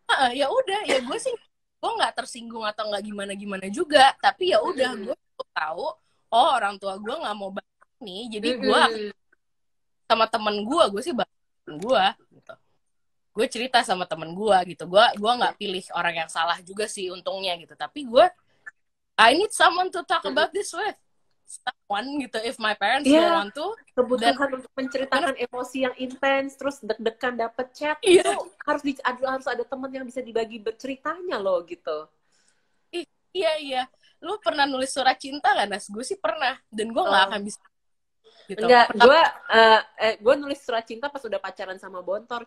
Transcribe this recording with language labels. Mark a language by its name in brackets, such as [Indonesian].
[Indonesian] Ya udah, ya gue sih gue nggak tersinggung atau nggak gimana juga, tapi ya udah gue tahu, oh orang tua gue nggak mau bahas nih, jadi gue sama temen gue sih bahas gue gitu. Gue cerita sama temen gue gitu. Gue nggak pilih orang yang salah juga sih untungnya gitu. Tapi [English] I need someone to talk about this with. Someone gitu, if my parents don't want to. [Indonesian] Kebutuhan untuk menceritakan emosi yang intens, terus deg-degan dapet chat, itu harus ada teman yang bisa dibagi berceritanya loh gitu. Iya. Lu pernah nulis surat cinta gak, Nas? Gue sih pernah, dan gue nggak akan bisa gitu. Enggak, gue nulis surat cinta pas udah pacaran sama Bontor.